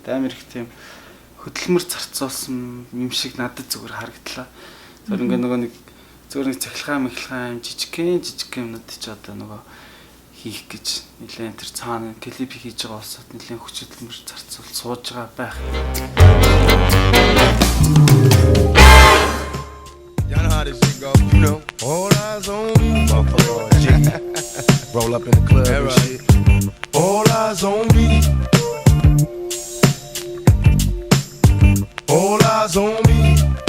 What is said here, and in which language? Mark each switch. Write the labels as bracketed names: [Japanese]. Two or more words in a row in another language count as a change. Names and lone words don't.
[Mongolian] Тэгээд амар их тийм хөдөлмөр зарцуулсан юм шиг надад зүгээр харагдлаа. Зөв ингээд нэг зөвхөн цахилгаан жижиг юмнууд ч одоо хийх гэж нэлээд тэр цаана клип хийж байгаа улсад нэлээд хүч хөдөлмөр зарцуул сууж байгаа байх. [English] Y'all know how this shit go, you know. All eyes on me, motherfucker. G. Roll up in the club and shit. All eyes on me. All eyes on me.